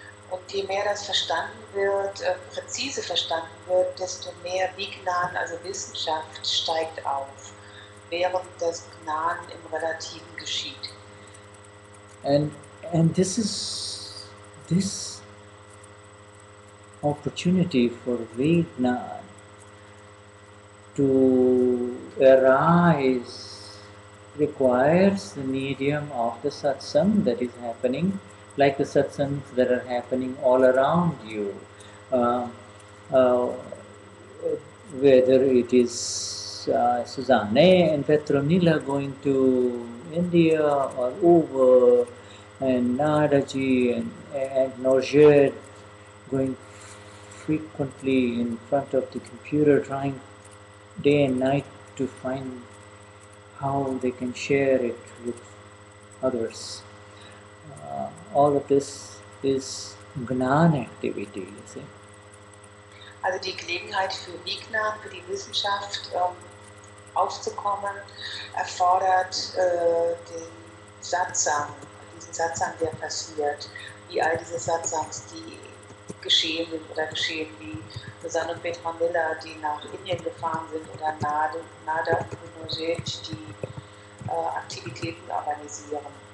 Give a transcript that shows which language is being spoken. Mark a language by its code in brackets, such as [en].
[de] Und je mehr das verstanden wird, präzise verstanden wird, desto mehr Vignan, also Wissenschaft, steigt auf, während das Gnan im Relativen geschieht. [en] And this opportunity for Vignan to arise requires the medium of the satsang that is happening, like the satsangs that are happening all around you, whether it is Susanne and Petronilla going to India, or Uwe and Nadaji and Norjed going frequently in front of the computer, trying day and night to find how they can share it with others. All of this is Gnan activity, you see. [de] Also die Gelegenheit für Vignan, für die Wissenschaft aufzukommen, erfordert den Satsang, diesen Satsang, der passiert, wie all diese Satsangs, die geschehen sind oder geschehen, wie Susanne und Petronilla, die nach Indien gefahren sind, oder Nada und Nojit, die Aktivitäten organisieren.